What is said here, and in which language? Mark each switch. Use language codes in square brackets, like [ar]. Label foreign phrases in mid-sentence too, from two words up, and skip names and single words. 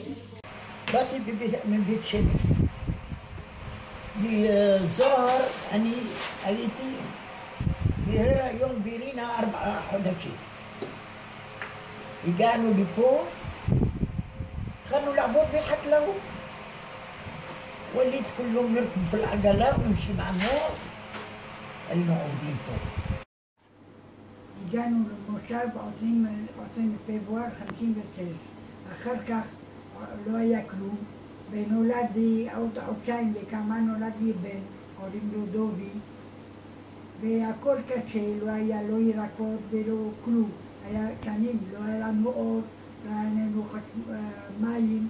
[he] באתי מבית שמש. מזוהר אני הייתי בהיריון ברינה 4 חודשים. הגענו לפה, התחלנו לעבוד בחקלאות. [ar] وليت كل يوم نركب في العجلة ونمشي مع الناس. [he] היינו עובדים טוב. הגענו למושב עושים בפברואר 56. אחר כך לא היה כלום, ונולד לי עוד חודשיים וכמה נולד לי בן, קוראים לו דובי, והכל קשה, לא היה לא ירקות ולא כלום, היה שנים, לא היה לנו אור, לא היה לנו מים.